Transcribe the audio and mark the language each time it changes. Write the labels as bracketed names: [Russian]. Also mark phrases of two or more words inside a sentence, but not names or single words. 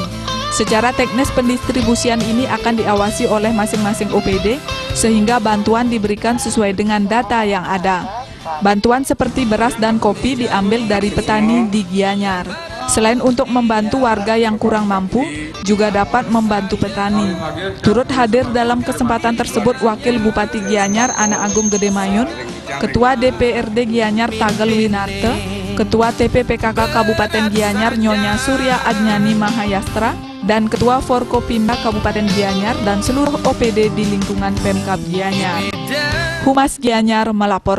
[Indonesian] Secara teknis pendistribusian ini akan diawasi oleh masing-masing OPD, sehingga bantuan diberikan sesuai dengan data yang ada. Bantuan seperti beras dan kopi diambil dari petani di Gianyar. Selain untuk membantu warga yang kurang mampu, juga dapat membantu petani. Turut hadir dalam kesempatan tersebut Wakil Bupati Gianyar Ana Agung Gede Mayun, Ketua DPRD Gianyar Tagel Winarte, Ketua TPPKK Kabupaten Gianyar Nyonya Surya Adnyani Mahayastra, dan Ketua Forkopimda Kabupaten Gianyar dan seluruh OPD di lingkungan Pemkab Gianyar. Humas Gianyar melapor.